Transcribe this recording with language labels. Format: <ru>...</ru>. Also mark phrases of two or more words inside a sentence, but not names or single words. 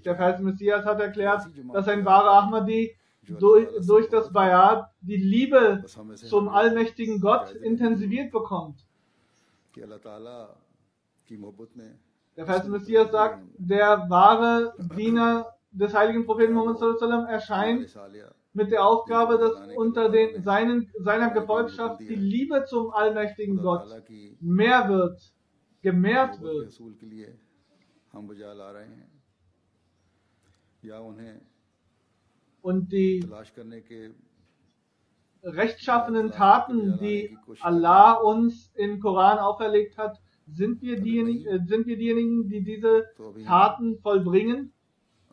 <de>Der verheißene Messias hat erklärt, dass ein wahrer Ahmadi durch das Bayat die Liebe zum allmächtigen Gott intensiviert bekommt. Der verheißene Messias sagt, der wahre Diener des heiligen Propheten Muhammad</de> <ar>صلى الله عليه وسلم</ar> <de>erscheint mit der Aufgabe, dass unter seiner Gefolgschaft die Liebe zum allmächtigen Gott mehr wird, gemehrt wird. Und die rechtschaffenen Taten, die Allah uns im Koran auferlegt hat, sind wir diejenigen, die diese Taten vollbringen?</de>